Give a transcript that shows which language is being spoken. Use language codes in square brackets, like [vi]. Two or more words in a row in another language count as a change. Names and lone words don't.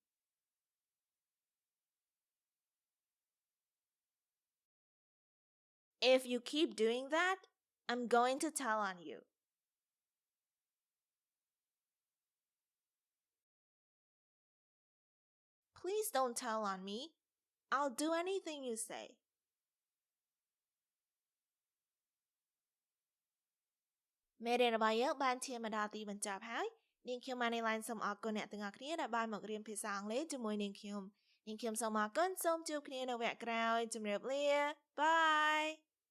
[en] If you keep doing that, I'm going to tell on you. Please don't tell on me. I'll do anything you say. [km] មេរៀនរបស់យើងបានឈានមកដល់ទីបញ្ចប់ហើយនាងខ្ញុំបាននេះឡើងសូមអរគុណអ្នកទាំងអស់គ្នាដែលបានមករៀនភាសាអង់គ្លេសជាមួយនាងខ្ញុំសូមអរគុណសូមជួបគ្នានៅវគ្គក្រោយជម្រាបលាបាយ